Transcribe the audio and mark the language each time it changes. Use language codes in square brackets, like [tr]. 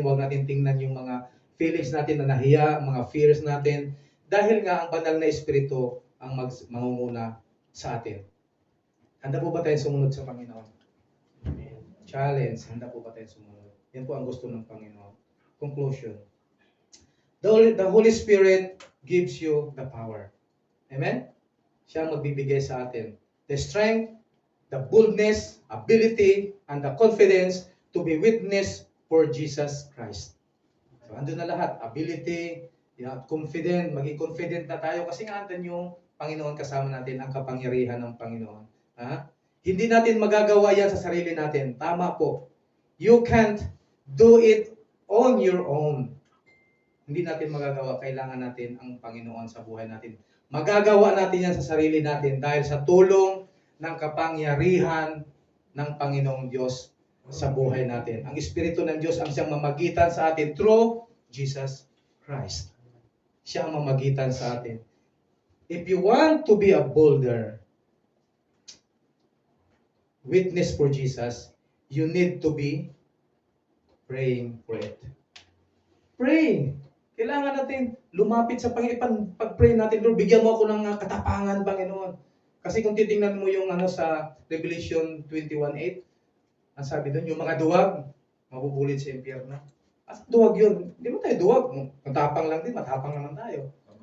[tl] Huwag natin tingnan yung mga feelings natin na nahiya, mga fears natin. Dahil nga ang banal na Espiritu ang mangunguna sa atin. Handa po ba tayo sumunod sa Panginoon? Challenge. Handa po ba tayo sumunod? Yan po ang gusto ng Panginoon. [en] Conclusion. The Holy Spirit gives you the power. Amen? [tl] Siya ang magbibigay sa atin. [en] The strength, the boldness, ability, and the confidence to be witness for Jesus Christ. [tl] So, andun na lahat. Ability, confident, [en] maging confident na tayo [tl] kasi nga andun yung Panginoon kasama natin, ang kapangyarihan ng Panginoon. Hindi natin magagawa yan sa sarili natin. Tama po. [en] You can't do it on your own. [tl] Hindi natin magagawa. Kailangan natin ang Panginoon sa buhay natin. Magagawa natin yan sa sarili natin dahil sa tulong ng kapangyarihan ng Panginoong Diyos sa buhay natin. Ang Espiritu ng Diyos ang siyang mamagitan sa atin [en] through Jesus Christ. [tl] Siya ang mamagitan sa atin. [en] If you want to be a bolder witness for Jesus, you need to be praying for it. Praying. [tl] Kailangan natin lumapit sa Panginoon, pag-pray natin, Lord, bigyan mo ako ng katapangan, Panginoon. Kasi kung titingnan mo yung sa Revelation 21:8, ang sabi doon, yung mga duwag, mabubulit sa impyerno. As duwag yun. Hindi mo tayo duwag. Matapang lang din, matapang naman tayo.